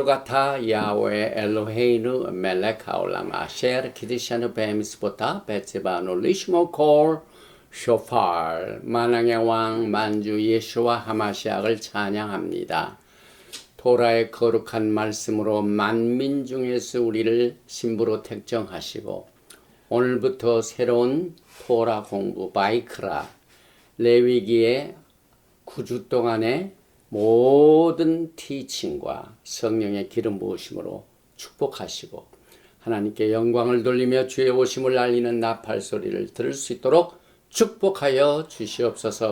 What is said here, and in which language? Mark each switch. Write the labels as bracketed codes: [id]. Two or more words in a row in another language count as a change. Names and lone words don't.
[he] אתה יהוה אלוהינו מלך העולם אשר קדשנו במצוותיו וציוונו לשמוע קול שופר. [ko] 만왕의 왕 만주 예수와 하마시약을 찬양합니다. 토라의 거룩한 말씀으로 만민 중에서 우리를 신부로 택정하시고 오늘부터 새로운 토라 공부 바이크라 레위기의 9주 동안의 모든 티칭과 성령의 기름 부으심으로 축복하시고 하나님께 영광을 돌리며 주의 오심을 알리는 나팔 소리를 들을 수 있도록 축복하여 주시옵소서.